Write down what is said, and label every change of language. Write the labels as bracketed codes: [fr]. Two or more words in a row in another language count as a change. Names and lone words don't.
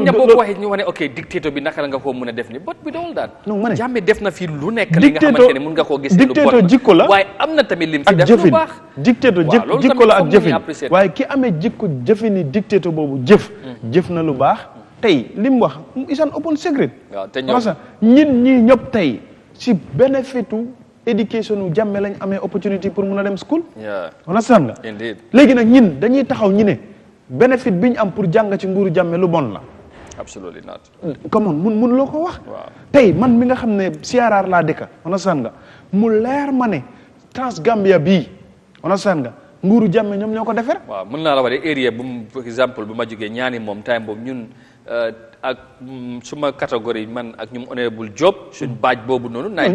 [wo] ña boo ko waxee ñu wax ne ok dictateur bi naka la nga koo mën a def ni but bi dool daal Jammeh def na fii lu nekk li nga xamante ne mun nga koo gis lu bon jikko la waaye am na tamit lim fi def lu baax dictateur jikko la ak jëfin waaye ki amee jikko jëfini dictateur boobu jëf na lu baax tey li mu wax [en] is an open secret [wo] parce que ñi ñëpp tey si bénéfitu éducation u Jammeh lañ amee opportunité pour mun a dem school wala san nga léegi nag ñin dañuy taxaw ñi ne bénéfice bi ñu am pour jàng ci nguuru Jammeh lu bon la [en] absolutely not. come on [wo] mun loo ko wax. tey man mi nga xam ne CRR laa dëkka understand nga mu leer ma ne Transgambia bii understand nga nguuru Jammeh ñoom ñoo ko defar. waaw mën naa la wax de area bu [fr] par exemple [wo] bu ma jógee ñaani moom time boobu ñun ak suma catégorie man ak ñum honorable Job suñ baaj boobu noonu.